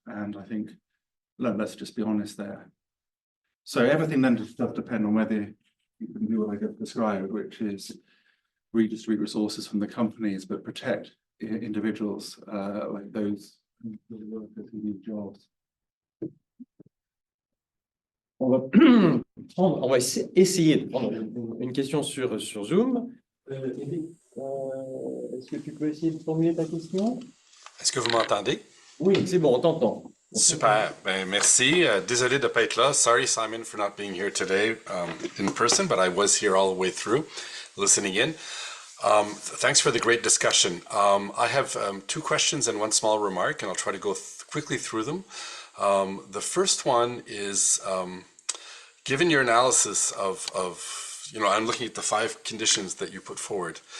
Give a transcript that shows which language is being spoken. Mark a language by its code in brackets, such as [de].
[en] And I think, let's just be honest there. So everything then does depend on whether you can do what I just described, which is redistribute resources from the companies, but protect individuals like those workers who need jobs. [fr] On va essayer de prendre une question sur Zoom. Est-ce que tu peux essayer de formuler ta question? Est-ce que vous m'entendez? Oui, c'est bon, on t'entend. Super, ben merci. Désolé de ne pas être là. [en] Sorry, Simon, for not being here today in person, but I was here all the way through, listening in. Thanks for the great discussion. I have two questions and one small remark, and I'll try to go quickly through them. The first one is, given your analysis of, I'm looking at the 5 conditions that you put forward.